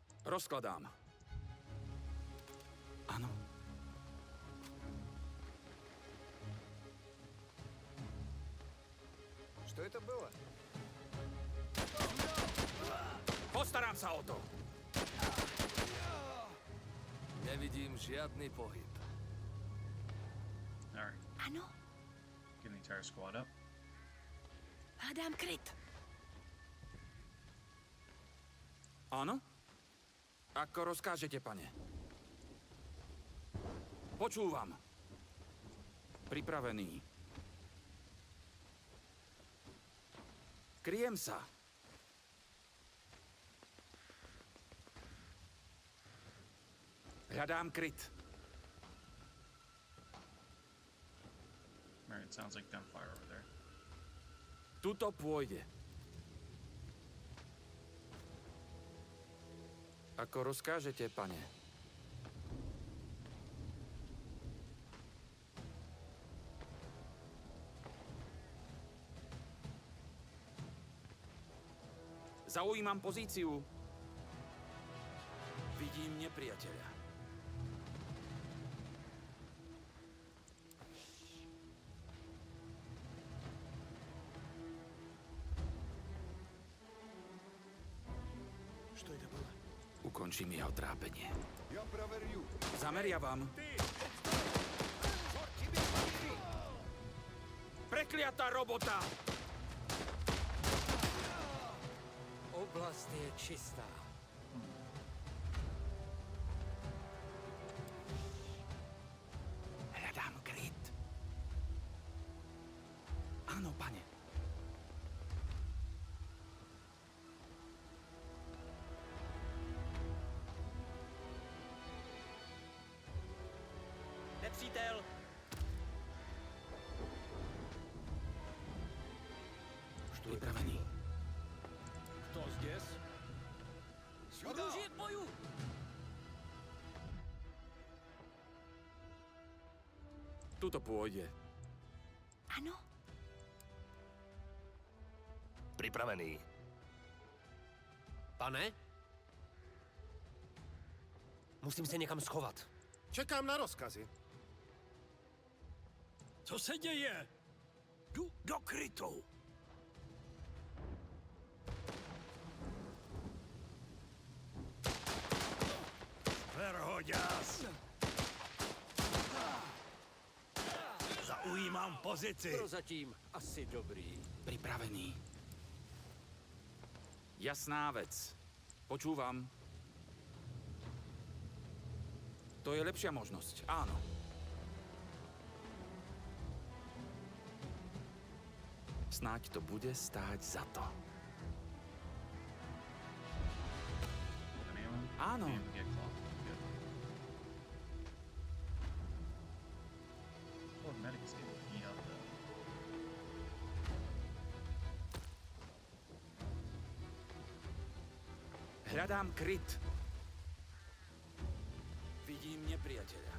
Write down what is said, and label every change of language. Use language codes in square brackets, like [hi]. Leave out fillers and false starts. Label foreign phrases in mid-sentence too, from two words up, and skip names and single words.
[sk] Rozkladám. Áno. [ru] Что это было? [sk] Postarám sa o to. Nevidím žiadny pohyb. [en] Alright, [cs] Ano, [en] get the entire squad up. [sk] hádám kryt. Áno? Ako rozkážete, pane. Počúvam. Pripravený. Kryjem sa. Hľadám kryt. [en] Alright, it sounds like gunfire over there. [sk] Tuto pôjde. Ako rozkážete, pane. Zaujímam pozíciu. Vidím nepriateľa. [ru] Что это было? [sk] Ukončím jeho trápenie. [ru] Я проверю. [sk] Zameriavam. Prekliatá robota! [cs] Oblast je čistá. [sk] Hľadám kryt. Áno, pane. [cs] Nepřítel! [sk] Pripravený. [ru] Кто здесь? Оружие к бою! [sk] Tuto pôjde. [cs] Ano, Připravený. Pane? Musím se někam schovat. Čekám na rozkazy. Co se děje? Jdu do krytu. Verhoďas! [sk] Zaujímam pozici. [cs] Prozatím asi dobrý. [sk] Pripravený. Jasná vec. Počúvam. To je lepšia možnosť, áno. Snáď to bude stáť za to. [en] Anyone? [sk] Áno. [en] Didn't get clocked. Good. Oh, the medic's getting beat up though. [sk] Hľadám kryt. Vidím nepriateľa.